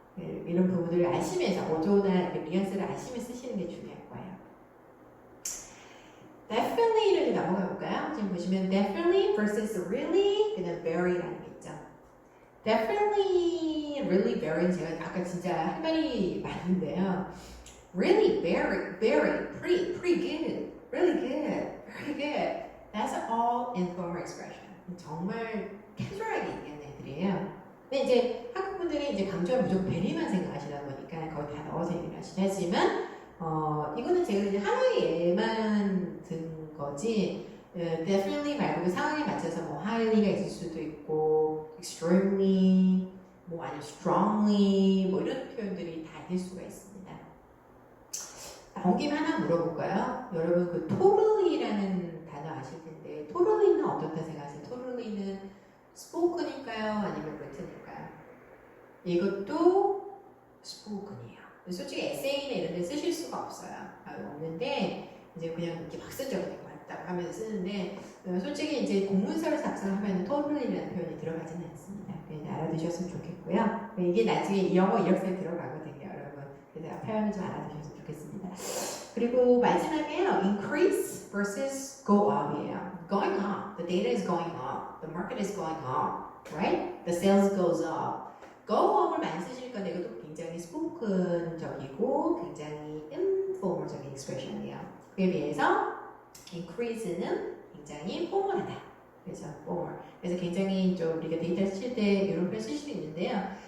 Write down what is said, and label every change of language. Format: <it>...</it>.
<ko>이런 부분들을 아시면서 어조나 뉘앙스를 아시면서 쓰시는 게 중요할 거예요. Definitely를 넘어가 볼까요? 지금 보시면 definitely versus really, 그다음 very라는 게 있죠. Definitely, really, very 제가 아까 진짜 할 말이 많은데요.</ko> <en>Really, very, pretty good, really good, very good. That's all informal expression.</en> <ko>정말 캐주얼하게 얘기하는 애들이에요. 근데 이제 한국 분들이 이제 강조하면 무조건 베리만 생각하시다 보니까 거의 다 넣어서 얘기를 하시지만 이거는 제가 이제 하나의 예만 든 거지 definitely 말고 상황에 맞춰서 뭐 highly가 있을 수도 있고 extremely 뭐 아니면 strongly 뭐 이런 표현들이 다 있을 수가 있습니다. 온 김에 하나 물어볼까요? 여러분 그 totally라는 단어 아실 텐데 totally는 어떻다 생각하세요? totally는 spoken일까요? 아니면 written일까요? 이것도 spoken이에요. 솔직히 에세이나 이런 데 쓰실 수가 없어요. 없는데 이제 그냥 이렇게 막 쓰죠. 맞다고 하면서 쓰는데 솔직히 이제 공문서를 작성하면 totally라는 표현이 들어가지는 않습니다. 그냥 알아두셨으면 좋겠고요. 이게 나중에 영어 이력서에 들어가거든요, 여러분. 그래서 표현을 좀 알아두셨으면 좋겠습니다. 그리고 마지막에요, increase versus go up이에요.</ko> <en>Going up, the data is going up, the market is going up, right? The sales goes up.</en> <ko>go up을 많이 쓰실 건데 이것도 굉장히 스포큰적이고 굉장히 인포멀적인 익스프레션이에요. 그에 비해서 increase는 굉장히 포멀하다. 그래서 formal. 그래서 굉장히 좀 우리가 데이터 쓰실 때 이런 표현 쓰실 수 있는데요.</ko>